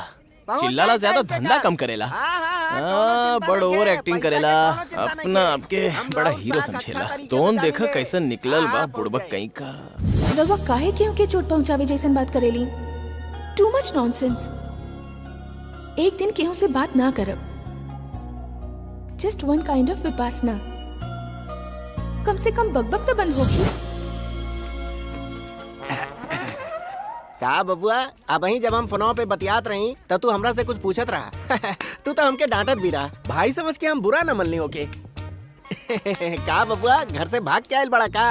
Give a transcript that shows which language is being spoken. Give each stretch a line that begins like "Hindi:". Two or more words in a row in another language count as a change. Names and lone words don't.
Bhojpuri: चिल्लाला ज्यादा धंधा कम करेला। बड़
English: over acting
Bhojpuri: करेला, अपना आपके बड़ा हीरो समझेला। तोन देखा कैसन निकलल बा बुड़बक कहीं का। रवा काहे क्यों के चोट पहुंचावे जैसन बात करेली?
English: Too much nonsense.
Bhojpuri: एक दिन केहू से बात ना करब।
English: Just one kind of vipassana.
Bhojpuri: कम से कम बकबक तो बंद होगी। का बबुआ, अब ही जब हम फोनों पे बतियात रही तब तू हमरा से कुछ पूछत रहा। तू तो हमके डांटत भी रहा। भाई समझ के हम बुरा न मनली होके। का बबुआ, घर से भाग के आयल बड़ा का?